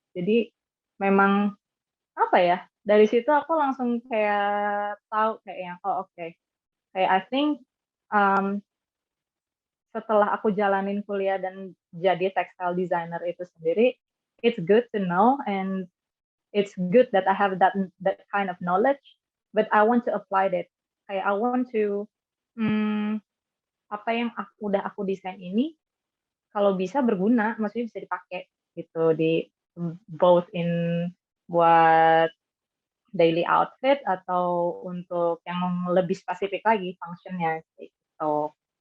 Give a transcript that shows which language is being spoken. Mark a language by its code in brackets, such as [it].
[id] Jadi memang apa ya, dari situ aku langsung kayak tahu kayak yang oke. [en] Kayak I think um, [id] setelah aku jalanin kuliah dan jadi textile designer itu sendiri, [en] it's good to know and it's good that I have that kind of knowledge, but I want to apply that. [id] Kayak [en] I want to [id] hmm, apa yang udah aku desain ini kalau bisa berguna, maksudnya bisa dipakai gitu di both in buat daily outfit atau untuk yang lebih spesifik lagi functionnya gitu.